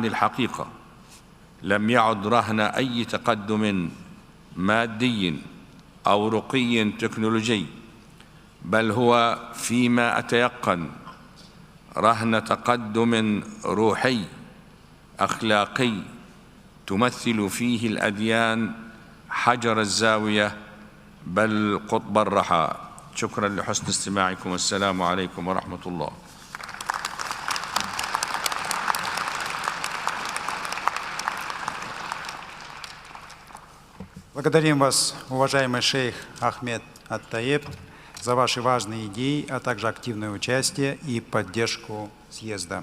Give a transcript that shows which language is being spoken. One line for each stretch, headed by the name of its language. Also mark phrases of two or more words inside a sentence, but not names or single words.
Arabic: الحقيقة لم يعد رهن أي تقدم مادي أو رقي تكنولوجي، بل هو فيما أتيقن رهن تقدم روحي أخلاقي تمثل فيه الأديان حجر الزاوية بل قطب الرحى. شكرا لحسن استماعكم، والسلام عليكم ورحمة الله.
Russian: Благодарим вас, уважаемый шейх Ахмед Ат-Таеб, за ваши важные идеи, а также активное участие и поддержку съезда.